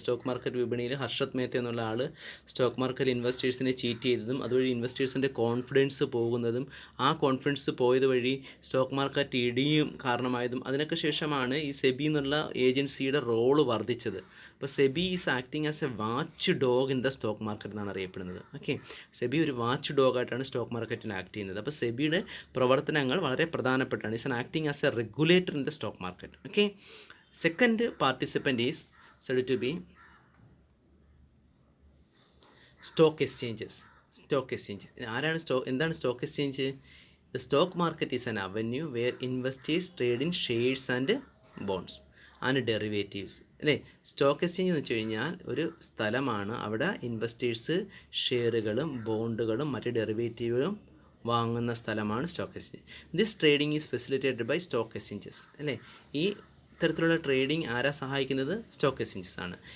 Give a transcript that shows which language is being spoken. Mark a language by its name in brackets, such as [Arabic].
[Malayalam] Stock market വിപണിയിൽ ഹർഷത് മേത്ത എന്നുള്ള ആൾ stock market ഇൻവെസ്റ്റേഴ്സിനെ cheat ചെയ്തതും അതുവഴി ഇൻവെസ്റ്റേഴ്സിൻ്റെ കോൺഫിഡൻസ് പോകുന്നതും, ആ കോൺഫിഡൻസ് പോയത് വഴി സ്റ്റോക്ക് മാർക്കറ്റ് ഇടിയും കാരണമായതും, അതിനൊക്കെ ശേഷമാണ് ഈ സെബി എന്നുള്ള ഏജൻസിയുടെ റോള് വർദ്ധിച്ചത്. [English] അപ്പോൾ SEBI is acting as a watch dog in the stock market [Malayalam] എന്നാണ് അറിയപ്പെടുന്നത്. ഓക്കെ, സെബി ഒരു വാച്ച് ഡോഗായിട്ടാണ് സ്റ്റോക്ക് മാർക്കറ്റിൽ ആക്ട് ചെയ്യുന്നത്. അപ്പോൾ സെബിയുടെ പ്രവർത്തനങ്ങൾ വളരെ പ്രധാനപ്പെട്ടാണ്. [English] Is an acting as a regulator in the stock market. Okay, second participant is said to be stock exchanges. [Malayalam] ആരാണ് എന്താണ് stock exchange? [English] The stock market is an avenue where investors trade in shares and bonds and derivatives. [Malayalam] അല്ലേ? Stock exchange എന്ന് വെച്ച് കഴിഞ്ഞാൽ ഒരു സ്ഥലമാണ്. അവിടെ investors ഷെയറുകളും ബോണ്ടുകളും മറ്റ് ഡെറിവേറ്റീവുകളും വാങ്ങുന്ന സ്ഥലമാണ് stock exchange. [English] this trading is facilitated by stock exchanges, [Malayalam] അല്ലേ? ഈ ഇത്തരത്തിലുള്ള ട്രേഡിംഗ് ആരാ സഹായിക്കുന്നത്? സ്റ്റോക്ക് എക്സ്ചേഞ്ചസ് ആണ്.